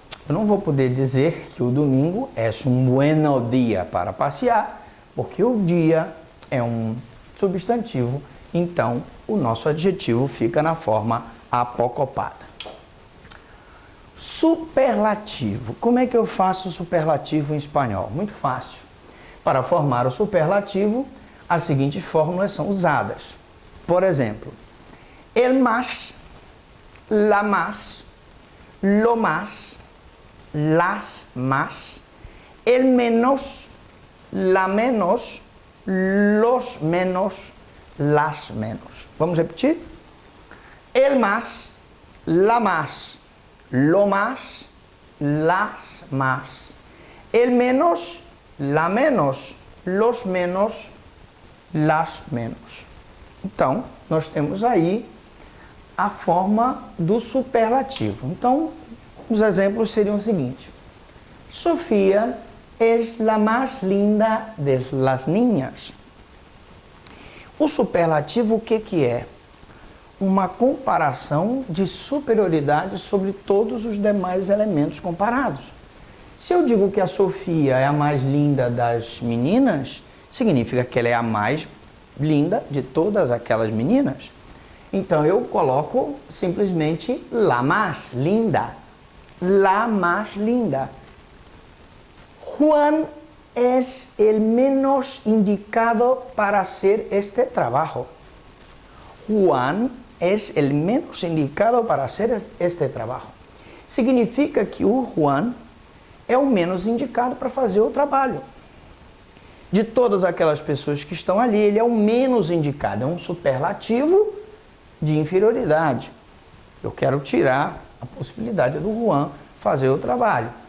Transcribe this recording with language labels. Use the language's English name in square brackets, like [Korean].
[Portuguese] Eu não vou poder dizer que o domingo é um bueno dia para passear, porque o dia é um substantivo, então o nosso adjetivo fica na forma apocopada. Superlativo. Como é que eu faço superlativo em espanhol? Muito fácil. Para formar o superlativo, as seguintes fórmulas são usadas. Por exemplo, [Spanish] el más, la más, lo más, las más, el menos, la menos, los menos, las menos. [Portuguese] Vamos repetir? [Spanish] El más, la más, lo más, las más, el menos, la menos, los menos, las menos. [Portuguese] Então, nós temos aí a forma do superlativo. Então, os exemplos seriam os seguintes. [Spanish] Sofia es la más linda de las niñas. [Portuguese] O superlativo o que é? Uma comparação de superioridade sobre todos os demais elementos comparados. Se eu digo que a Sofia é a mais linda das meninas, significa que ela é a mais linda de todas aquelas meninas. Então eu coloco simplesmente [Spanish] la más linda. La más linda. Juan es el menos indicado para hacer este trabajo. Juan es el menos indicado para hacer este trabajo. [Portuguese] Significa que o Juan é o menos indicado para fazer o trabalho. De todas aquelas pessoas que estão ali, ele é o menos indicado, é um superlativo de inferioridade. Eu quero tirar a possibilidade do Juan fazer o trabalho.